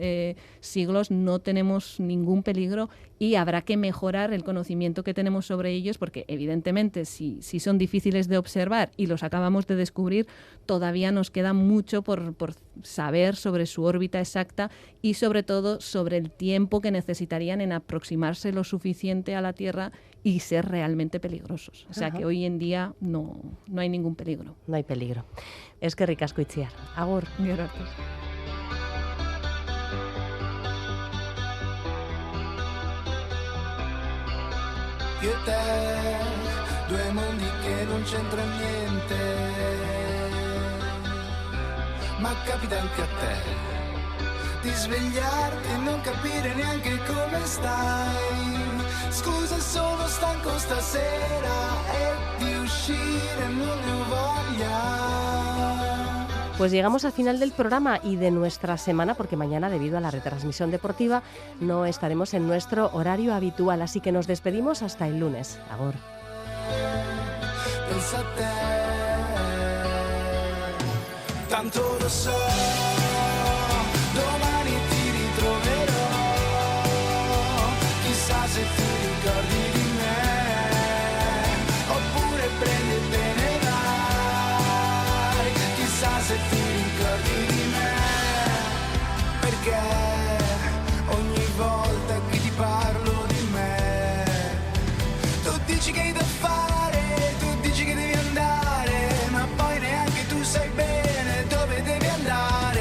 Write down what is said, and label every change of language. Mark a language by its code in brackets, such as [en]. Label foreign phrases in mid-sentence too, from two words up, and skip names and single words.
[es] siglos no tenemos ningún peligro, y habrá que mejorar el conocimiento que tenemos sobre ellos, porque evidentemente si son difíciles de observar y los acabamos de descubrir, todavía nos queda mucho por saber sobre su órbita exacta y sobre todo sobre el tiempo que necesitarían en aproximarse lo suficiente a la Tierra y ser realmente peligrosos. O sea que hoy en día no hay ningún peligro. No hay peligro. [eu] Eskerrik asko [es] Itziar. Agur. Gracias. [it] Io e te, due mondi che non c'entra niente, ma capita anche a te di svegliarti e non capire neanche come stai. Scusa, sono stanco stasera e di uscire non ne ho voglia. [es] Pues llegamos al final del programa y de nuestra semana, porque mañana, debido a la retransmisión deportiva, no estaremos en nuestro horario habitual, así que nos despedimos hasta el lunes. Agur. [it] Pensa a te, tanto lo so, domani ti ritroverò, chissà se ti ricordi di me, oppure prendi e te ne vai, chissà se ti ricordi di me, perché ogni volta che ti parlo di me, tu dici che hai da fare, tu dici che devi andare, ma poi neanche tu sai bene dove devi andare.